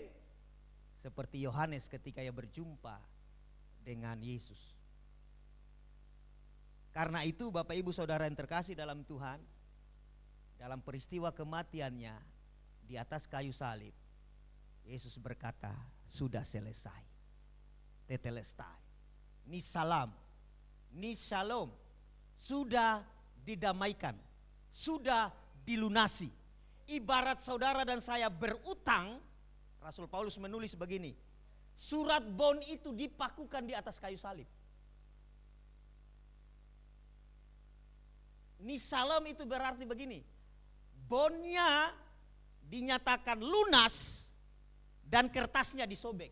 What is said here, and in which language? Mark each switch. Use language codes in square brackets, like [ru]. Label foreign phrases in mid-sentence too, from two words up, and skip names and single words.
[id] Seperti Yohanes ketika ia berjumpa dengan Yesus. Karena itu Bapak Ibu Saudara yang terkasih dalam Tuhan, dalam peristiwa kematiannya di atas kayu salib, Yesus berkata, sudah selesai. Tetelestai. Ni salam, ni shalom, sudah didamaikan, sudah dilunasi. Ibarat saudara dan saya berutang, Rasul Paulus menulis begini, surat bon itu dipakukan di atas kayu salib. Nisalam itu berarti begini, bonnya dinyatakan lunas dan kertasnya disobek.